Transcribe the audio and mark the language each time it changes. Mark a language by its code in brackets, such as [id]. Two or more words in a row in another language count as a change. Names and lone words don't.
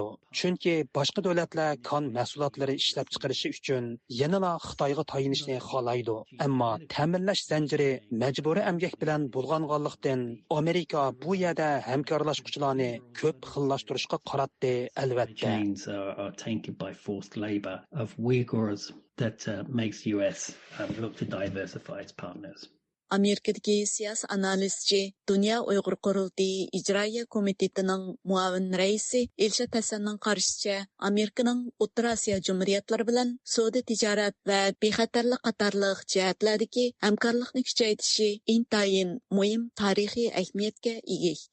[uz] Chunki boshqa davlatlar kon mahsulotlari ishlab chiqarishi uchun yanada Xitoyga tayinishni xohlaydi. Ammo ta'minlash zanjiri majburiy emgak bilan bulg'anganlikdan Amerika bu yerda hamkorlashuvchilarni ko'p xillashtirishga qaratdi albatta. [en] Chains are tainted by forced labor of Uyghurs that makes US look to diversify its partners. [uz] Amerikadagi siyosiy analizchi Dunyo Uyg'ur qurultiyi ijroiya komitetining muavin raisi Elshad Hasanning qarishicha, Amerikaning O'rta Osiyo jumhuriyatlari bilan savdo tijorat va bexatarlik qatorliq jihatlardagi hamkorlikni kuchaytirishi intayin muhim tarixiy ahamiyatga ega ekan.